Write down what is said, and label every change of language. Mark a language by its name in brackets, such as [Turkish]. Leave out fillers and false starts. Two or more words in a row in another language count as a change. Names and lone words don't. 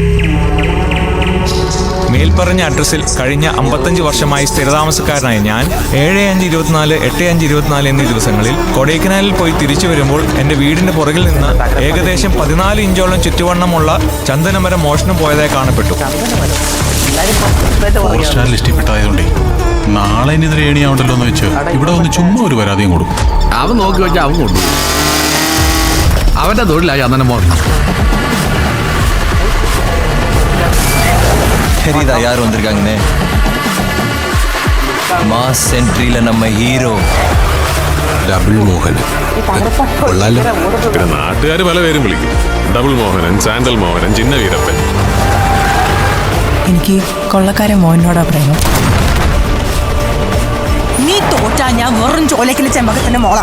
[Malayalam] മേൽപ്പറഞ്ഞ അഡ്രസ്സിൽ കഴിഞ്ഞ 55 വർഷമായി സ്ഥിരതാമസക്കാരനായ ഞാൻ 7/5/24, 8/5/24 എന്നീ ദിവസങ്ങളിൽ കൊടൈക്കനാലിൽ പോയി തിരിച്ചു വരുമ്പോൾ എൻ്റെ വീടിൻ്റെ പുറകിൽ നിന്ന് ഏകദേശം 14 ഇഞ്ചോളം ചുറ്റുവണ്ണമുള്ള ചന്ദനമരം മോഷണം പോയതായി കാണപ്പെട്ടു. ഇഷ്ടപ്പെട്ടായതുകൊണ്ടേ നാളെ ഇനിതിരെ ഏണിയാവണ്ടല്ലോ എന്ന് വെച്ച് ഇവിടെ ഒന്ന് ചുമ്മാ ഒരു പരാതിയും കൊടുക്കും. അവൻ നോക്കി വെച്ചാൽ അവൻ കൊണ്ടു അവൻ്റെ തൊഴിലായി ചന്ദനം മോഷണം. [Tamil] தெரியுதா யார் வந்திருக்காங்கன்னு? மாஸ் என்ட்ரியில நம்ம ஹீரோ [Malayalam] ഡബിൾ മോഹൻ. പിന്നെ നാട്ടുകാർ പല പേരും വിളിക്കും. ഡബിൾ മോഹനൻ, സാൻഡൽ മോഹനൻ, ചിന്ന വീരപ്പൻ. എനിക്ക് കൊള്ളക്കാരൻ മോഹനോടാ പ്രേമം. നീ തോറ്റാ ഞാൻ വെറും ചോലക്കിലെ ചെമ്പകത്തിന്റെ മോളാ.